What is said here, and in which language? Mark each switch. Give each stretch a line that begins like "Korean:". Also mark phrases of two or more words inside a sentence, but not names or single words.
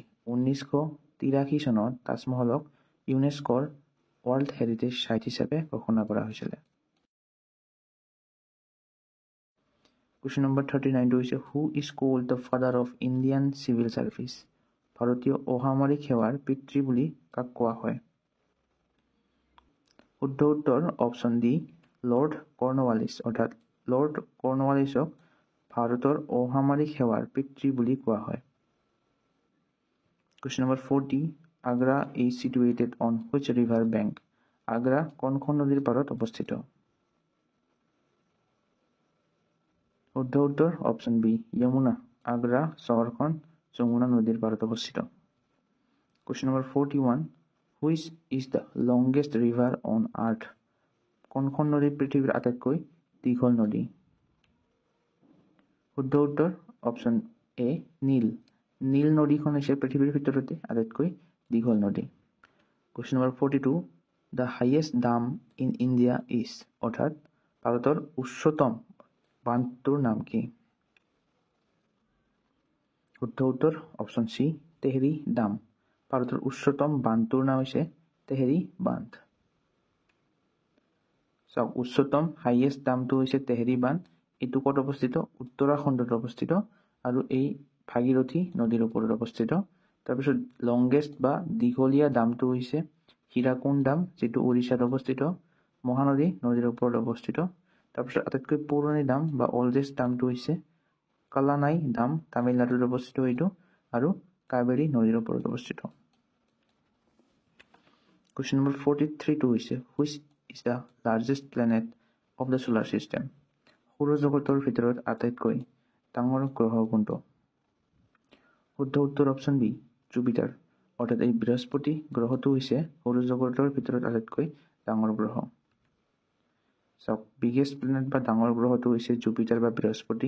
Assamese: 1983 চনত তাজমহলক ইউনেস্কোৰ ৱৰ্ল্ড হেৰিটেজ চাইট হিচাপে ঘোষণা কৰা হৈছিলে।
English: Question number 39 হৈছে who is called the father of Indian civil service?
Assamese: ভাৰতীয় অসামৰিক সেৱাৰ পিতৃ বুলি কাক কোৱা হয়? শুদ্ধ উত্তৰ অপশ্যন ডি লৰ্ড কৰ্ণৱালিছ অৰ্থাৎ লৰ্ড কৰ্ণৱালিছক ভাৰতৰ অসামৰিক সেৱাৰ পিতৃ বুলি কোৱা হয়।
English: Question number 40 Agra is situated on which river bank?
Assamese: আগ্ৰা কোনখন নদীৰ পাৰত অৱস্থিত? শুদ্ধ উত্তৰ অপশ্যন বি যমুনা। আগ্ৰা চহৰখন যমুনা নদীৰ পাৰত অৱস্থিত।
English: Question number 41 Which is the longest river on earth?
Assamese: কোনখন নদী পৃথিৱীৰ আটাইতকৈ দীঘল নদী? শুদ্ধ উত্তৰ অপশ্যন এ নীল। নীল নদীখন হৈছে পৃথিৱীৰ ভিতৰতে আটাইতকৈ দীঘল নদী।
English: Question number 42 The highest dam in India is
Assamese: অৰ্থাৎ ভাৰতৰ উচ্চতম বান্ধটোৰ নাম কি? শুদ্ধ উত্তৰ অপশ্যন চি তেহৰী ডাম। ভাৰতৰ উচ্চতম বান্ধটোৰ নাম হৈছে তেহৰী বান্ধ। চাওক উচ্চতম হাইয়েষ্ট ডামটো হৈছে তেহৰী বান্ধ। এইটো ক'ত অৱস্থিত? উত্তৰাখণ্ডত অৱস্থিত আৰু এই ভাগীৰথী নদীৰ ওপৰত অৱস্থিত। তাৰপিছত লংগেষ্ট বা দীঘলীয়া ডামটো হৈছে হীৰাকুণ্ড ডাম, যিটো উৰিষ্যাত অৱস্থিত, মহানদী নদীৰ ওপৰত অৱস্থিত। তাৰপিছত আটাইতকৈ পুৰণি ডাম বা অল্ডেষ্ট ডামটো হৈছে কালানাই ডাম, তামিলনাডুত অৱস্থিত এইটো, আৰু কাবেৰী নদীৰ ওপৰত অৱস্থিত।
English: Question number 43 হৈছে which is the largest planet of the solar system?
Assamese: সৌৰজগতৰ ভিতৰত আটাইতকৈ ডাঙৰ গ্ৰহ কোনটো? শুদ্ধ উত্তৰ অপশ্যন বি জুপিটাৰ। অৰ্থাৎ এই বৃহস্পতি গ্ৰহটো হৈছে সৌৰজগতৰ ভিতৰত আটাইতকৈ ডাঙৰ গ্ৰহ। চাওক
English: biggest planet
Assamese: বা ডাঙৰ গ্ৰহটো হৈছে জুপিটাৰ বা বৃহস্পতি।